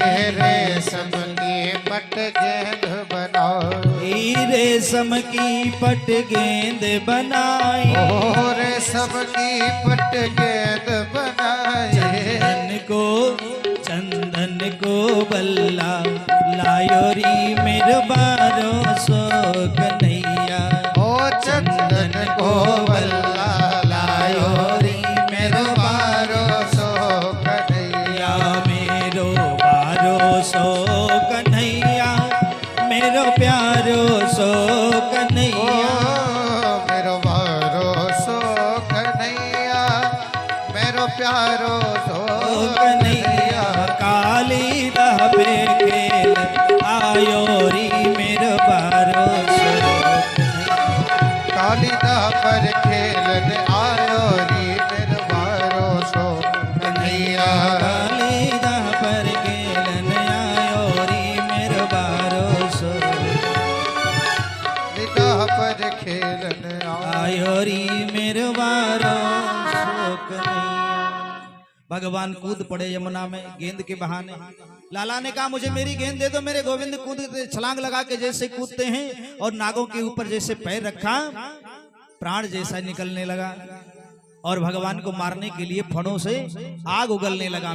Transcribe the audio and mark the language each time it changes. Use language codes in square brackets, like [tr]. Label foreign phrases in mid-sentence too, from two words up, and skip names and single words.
[bra] रेशम की पट गेंद बनाई, रेशम की पट गेंद बनाई, ओ रेशम की पट गेंद बनाई। चंदन को बल्ला लायो री मेरो भरोसो कन्हैया, ओ चंदन को बल्ला लायो री मेरो भरोसो कन्हैया, मेरो भरोसो कन्हैया, मेरो प्यारो सो कन्हैया, मेरो भरोसो कन्हैया, मेरो प्यारो सो कन्हैया। काली दह पे खेल आयो री मेरो भरोसो, काली दह पर खेलन आयो री मेरो भरोसो कन्हैया, काली दह पर खेलन आयो री मेरो भरोसो, दह पर खेलन आयो री मेरो भरोसो कन्हैया। [hi] भगवान कूद पड़े यमुना में गेंद के बहाने। लाला ने कहा मुझे मेरी गेंद दे दो। मेरे गोविंद कूद छलांग लगा के जैसे कूदते हैं और नागों के ऊपर जैसे पैर रखा, प्राण जैसा निकलने लगा और भगवान को मारने के लिए फणों से आग उगलने लगा।